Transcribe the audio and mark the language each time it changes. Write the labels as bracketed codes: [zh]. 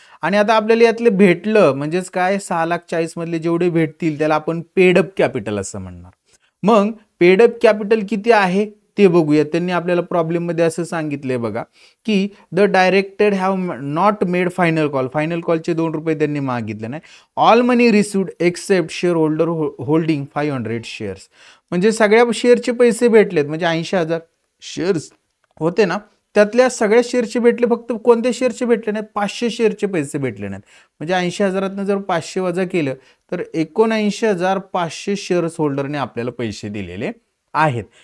[mr] आणि आता आपल्याला यातले भेटलं म्हणजेच काय, 6,40,000 मधले जेवढे भेटतील त्याला आपण पेडअप कॅपिटल असं म्हणणार. मग पेडअप कॅपिटल किती आहे ते बघूया. त्यांनी आपल्याला प्रॉब्लेममध्ये असं सांगितलंय बघा, की [en] the directed have not made [mr] final कॉलचे 2 रुपये त्यांनी मागितले नाही. [en] All money received except share holder holding 500 shares. [mr] म्हणजे सगळ्या शेअरचे पैसे भेटलेत, म्हणजे 80,000 शेअर्स होते ना, त्यातल्या सगळ्या शेअरचे भेटले, फक्त कोणत्या शेअरचे भेटले नाहीत, 500 शेअरचे पैसे भेटले नाहीत. म्हणजे 80,000 जर 500 वजा केलं तर 79,500 शेअर्स होल्डरने आपल्याला पैसे दिलेले आहेत.